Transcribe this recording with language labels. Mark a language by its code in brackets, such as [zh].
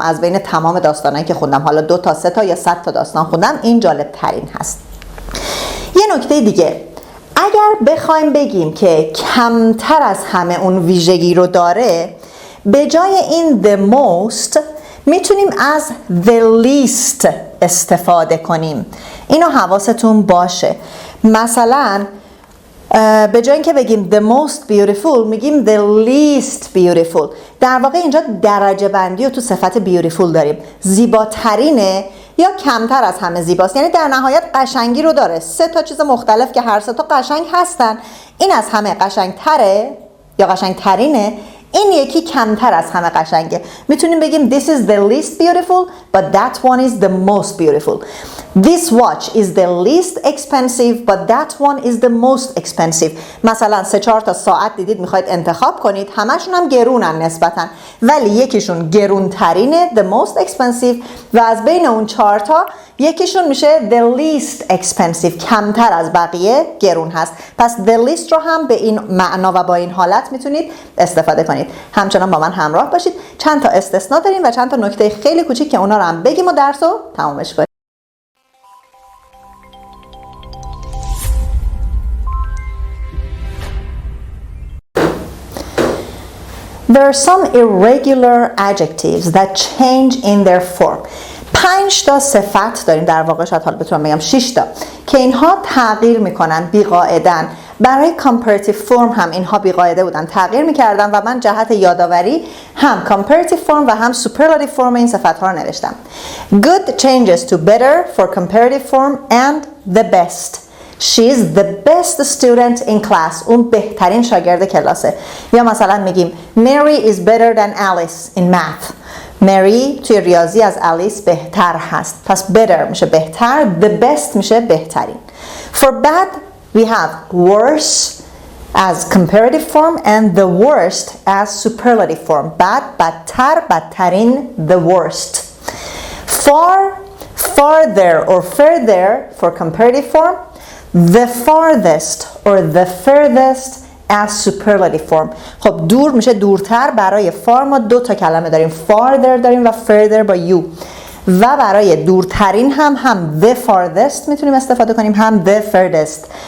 [fa] از بین تمام داستانایی که خوندم، حالا 2 تا 3 تا یا 100 تا داستان خوندم، این جالب ترین هست. یه نکته دیگه، اگر بخوایم بگیم که کمتر از همه اون ویژگی رو داره، به جای این the most میتونیم از the least استفاده کنیم. اینو حواستون باشه. مثلا به جای اینکه بگیم the most beautiful میگیم the least beautiful. در واقع اینجا درجه بندی رو تو صفت beautiful داریم. زیباترینه یا کمتر از همه زیباست، یعنی در نهایت قشنگی رو داره. 3 تا چیز مختلف که هر 3 تا قشنگ هستن. این از همه قشنگتره یا قشنگترینه، این یکی کمتر از همه قشنگه. میتونیم بگیم [en] this is the least beautiful but that one is the most beautiful. This watch is the least expensive but that one is the most expensive. [fa] مثلا 3-4 تا ساعت دیدید میخواید انتخاب کنید، همشون هم گرونن نسبتاً، ولی یکیشون گرونترینه the most expensive و از بین اون 4 تا یکیشون میشه the least expensive، کمتر از بقیه گرون هست. پس the least رو هم به این معنا و با این حالت میتونید استفاده کنید. همچنان با من همراه باشید. چند تا استثناء داریم و چند تا نکته خیلی کوچیک که اونا رو هم بگیم و درس رو تمومش کنیم. [en] There are some irregular adjectives that change in their form. [fa] 5 تا صفت داریم، در واقع شاید حالا بتونم بگم 6 تا، که اینها تغییر میکنن بی‌قاعدن. برای comparative form هم اینها بی‌قاعده بودن، تغییر میکردن و من جهت یادآوری هم comparative form و هم superlative form این صفت ها رو نوشتم. [en] Good changes to better for comparative form and the best. She is the best student in class. [fa] اون بهترین شاگرد کلاسه. یا مثلا میگیم [en] Mary is better than Alice in math. [fa] مری توی ریاضی از الیس بهتر هست. پس better میشه بهتر، the best میشه بهترین. [en] For bad we have worse as comparative form and the worst as superlative form. bad [fa] بدتر، بدترین [en] the worst. Far, farther or further for comparative form. The farthest or the furthest as superlative form. [fa] خب دور میشه دورتر. برای far ما 2 تا کلمه داریم، farther داریم و further با u. و برای دورترین هم the farthest میتونیم استفاده کنیم، هم the furthest.